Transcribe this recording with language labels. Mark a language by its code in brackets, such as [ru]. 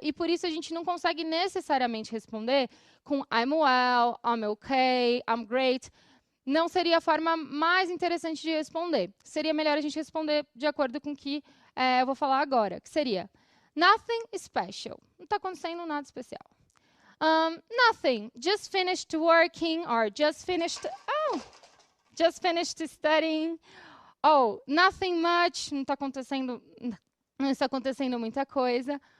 [pt] E por isso a gente não consegue necessariamente responder com [en] I'm well, I'm okay, I'm great. [pt] Não seria a forma mais interessante de responder. Seria melhor a gente responder de acordo com o que eu vou falar agora, que seria [en] nothing special. [pt] Não está acontecendo nada especial. [en] Nothing. Just finished working or just finished studying. Oh, nothing much. [pt] Não está acontecendo muita coisa.